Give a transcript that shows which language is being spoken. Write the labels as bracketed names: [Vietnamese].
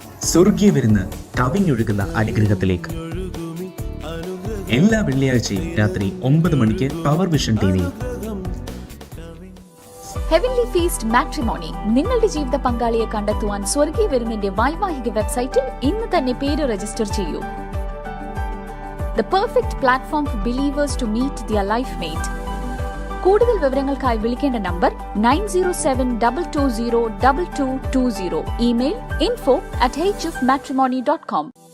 [Malayalam] സ്വർഗീയ വിരുന്ന് കവിഞ്ഞൊഴുകുന്ന അനുഗ്രഹത്തിലേക്ക്. എല്ലാ വെള്ളിയാഴ്ചയും രാത്രി 9 മണിക്ക് പവർ വിഷൻ ടിവിയിൽ. ഹെവൻലി ഫീസ്റ്റ് മാട്രിമോണി നിങ്ങളുടെ ജീവിത പങ്കാളിയെ കണ്ടെത്തുവാൻ സ്വർഗീയ വിരുന്നിന്റെ വൈവാഹിക വെബ്സൈറ്റിൽ ഇന്ന് തന്നെ പേര് രജിസ്റ്റർ ചെയ്യൂ. [English] The perfect platform for believers to meet their life mate. [Malayalam] കൂടുതൽ വിവരങ്ങൾക്കായി വിളിക്കേണ്ട നമ്പർ 9072202220. Email info@hfmatrimony.com.